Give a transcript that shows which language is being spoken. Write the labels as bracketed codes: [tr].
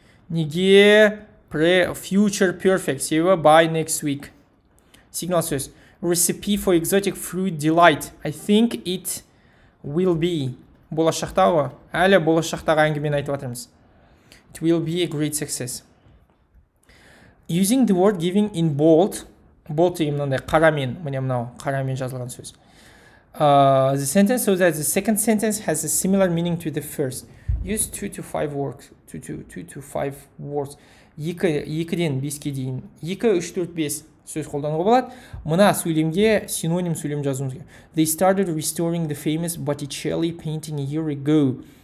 [kk] Неге future perfect. Себебі by next week. Сигнал сөз. [en] Recipe for exotic fruit delight. I think it will be. [kk] Болашақта ғой. Әлі болашақтағы әңгімені айтып жатырмыз. [en] It will be a great success. Using the word giving in bold. [kk] Bold деген мынандай қарамен, міне мынау қарамен жазылған сөз. [en] The sentence so that the second sentence has a similar meaning to the first. Use 2 to 5 words. 2 to 5 words. [kk] 2-ден 5-ке дейін. 2, 3, 4, 5 сөз қолдануға болады. Мына сөйлемге синоним сөйлем жазуымыз керек. [en] They started restoring the famous Botticelli painting a year ago.